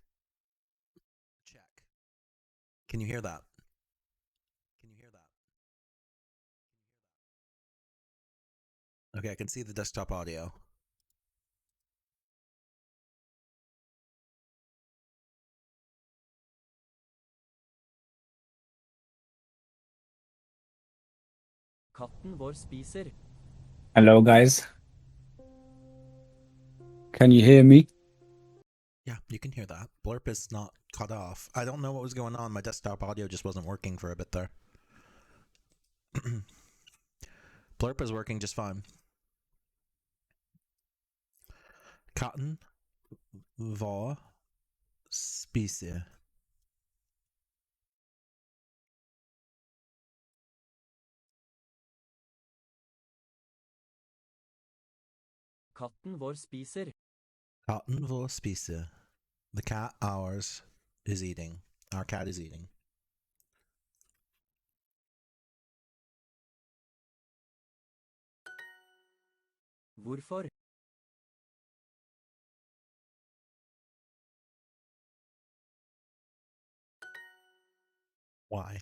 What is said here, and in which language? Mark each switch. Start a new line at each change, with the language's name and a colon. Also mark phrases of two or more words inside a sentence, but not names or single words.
English: Check. Can you hear that? Can you hear that? Okay, I can see the desktop audio.
Norwegian: Katten vår spiser.
English: Hello, guys. Can you hear me? Yeah, you can hear that. Blurp is not cut off. I don't know what was going on. My desktop audio just wasn't working for a bit there. Blurp is working just fine.
Norwegian: Katten vår spiser. Katten vår spiser. Katten vår spiser.
English: The cat ours is eating. Our cat is eating.
Norwegian: Hvorfor?
English: Why?